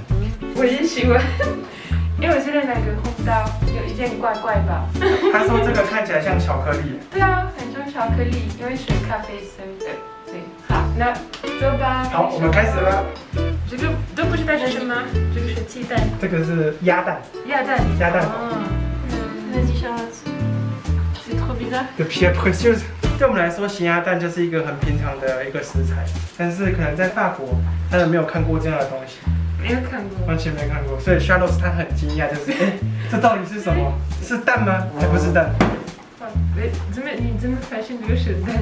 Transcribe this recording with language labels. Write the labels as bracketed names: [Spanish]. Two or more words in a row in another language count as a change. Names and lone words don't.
[Chinese] 我也喜欢，因为我觉得那个红豆有一点怪怪吧。他说这个看起来像巧克力。对啊，很像巧克力，因为是咖啡色的。对，好，那走吧。好，我们开始吧。这个都不知道是什么，这个是鸡蛋。这个是鸭蛋。鸭蛋。鸭蛋。 [French] Vas-y Charlotte. C'est trop bizarre. The pierre précieuse。 [Chinese] 对我们来说，咸鸭蛋就是一个很平常的一个食材，但是可能在法国，他们没有看过这样的东西。没有看过，完全没看过，所以 Charlotte 她很惊讶，就是这到底是什么？是蛋吗？还不是蛋？你怎么发现这个是蛋？